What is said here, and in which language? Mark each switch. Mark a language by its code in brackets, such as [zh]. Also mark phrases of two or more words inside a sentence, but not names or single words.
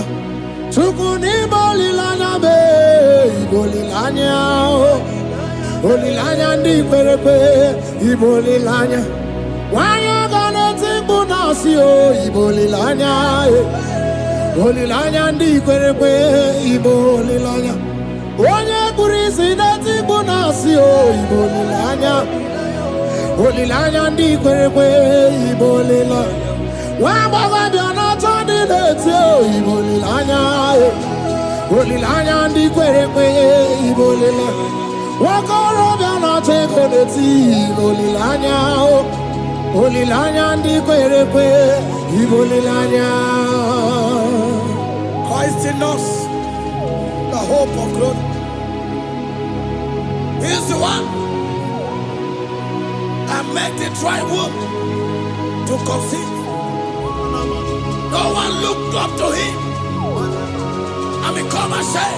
[ijc] Tukuni bolilanya be, ibolilanya. Bolilanya ndi kwerepe, ibolilanya. Wanya gana tibu nasi o, ibolilanya. Bolilanya ndi kwerepe, ibolilanya. Wanya kurisi na tibu nasi o, ibolilanya. Bolilanya ndi kwerepe, ibolilanya. Wamba biana tandi leti o, ibolilanya. Bolilanya ndi kwerepe, ibolilanya. Wakoro biana teko leti, ibolilanya o. Bolilanya ndi kwerepe, ibolilanya. [en] Christ in us, the hope of glory. He is the one that made the dry womb to conceive. No one looked up to Him and become ashamed.